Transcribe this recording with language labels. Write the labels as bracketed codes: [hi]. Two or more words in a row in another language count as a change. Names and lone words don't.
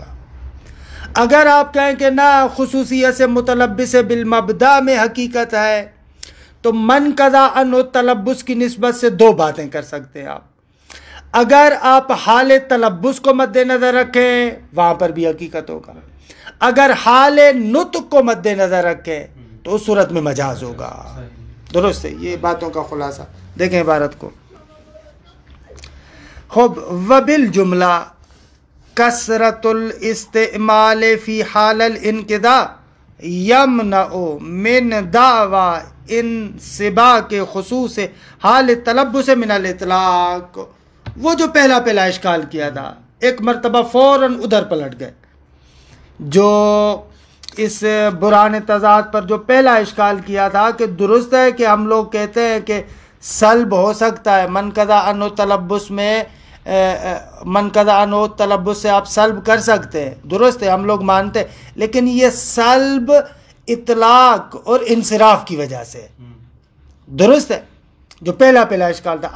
[ur] اگر آپ کہیں کہ نہ، خصوصیت سے [ar] متلبس بالمبدأ [ur] میں حقیقت ہے، تو [ar] من قضا عنہ التلبس [ur] کی نسبت سے 2 باتیں کر سکتے ہیں آپ۔ اگر آپ حال تلبس کو مد نظر رکھیں وہاں پر بھی حقیقت ہوگا، اگر حال نطق کو مد نظر رکھیں تو اس صورت میں مجاز ہوگا۔ درست ہے، یہ باتوں کا خلاصہ۔ دیکھیں عبارت کو، [ar] خوب وبالجملہ کثرت الاستعمال فی حال الانقضاء یمنع من دعوی انصباق خصوص حال تلبس من الاطلاق۔ [ur] وہ جو پہلا اشکال کیا تھا، ایک مرتبہ فوراً ادھر پلٹ گئے، جو اس برہان تضاد پر جو پہلا اشکال کیا تھا کہ درست ہے کہ ہم لوگ کہتے ہیں کہ سلب ہو سکتا ہے، [ar] من قضا عنہ تلبس [ur] میں [ar] من قضا عنہ تلبس [ur] سے آپ سلب کر سکتے ہیں، درست ہے، ہم لوگ مانتے ہیں، لیکن یہ سلب اطلاق اور انصراف کی وجہ سے، درست ہے، جو پہلا اشکال تھا۔